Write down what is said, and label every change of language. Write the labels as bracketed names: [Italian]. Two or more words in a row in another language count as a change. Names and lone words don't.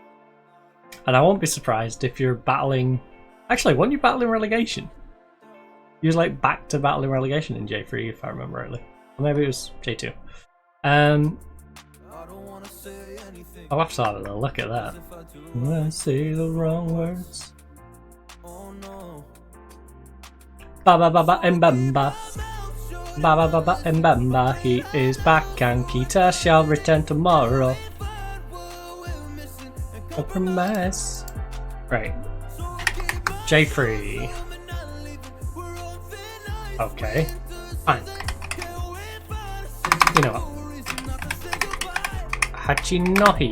[English] And I won't be surprised if you're battling... Actually, weren't you battling relegation? He was like back to battling relegation in J3, if I remember rightly. Or maybe it was J2. I'll have to have a little look at that. When I say the wrong words. Ba ba ba ba mbamba. Ba ba ba ba mbamba. He is back and Kita shall return tomorrow. Compromise. Right. J3. Okay. Fine. You know what? Hachinohi.